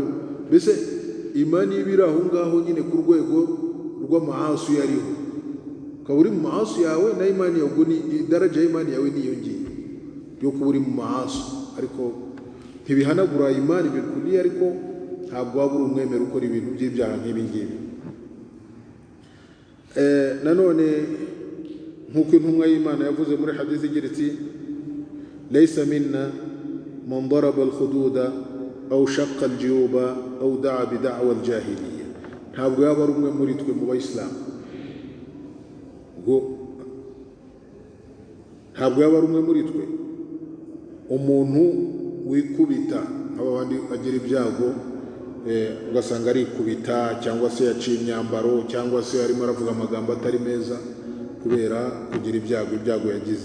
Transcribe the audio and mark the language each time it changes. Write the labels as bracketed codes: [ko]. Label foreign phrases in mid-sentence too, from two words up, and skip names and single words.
[rw] Mbese imani y'ibiri aho ngaho nyine ku rwego rw'amahasu yariho, ukaba uri mu mahasu yawe na imani yawe, ni idaraja y'imani yawe niyongeye yo kuba uri mu mahasu. Ariko ntibihanagura imani bilkuliya, ariko ntabwo waba uri umwemera ukora ibintu by'ibyaha nk'ibi ngibi. Nanone nk'uko intumwa y'Imana yavuze muri hadisi igira iti [ar] ليس منا من ضرب الخدود أو شق الجيوب أو دعا بدعوى الجاهلية, [rw] ntabwo yaba ari umwe muri twe mu Bayisilamu, ntabwo yaba ari umwe muri twe umuntu wikubita abandi agira ibyago, ugasanga arikubita cyangwa se yaciye imyambaro cyangwa se arimo aravuga amagambo atari meza kubera kugira ibyago yagize.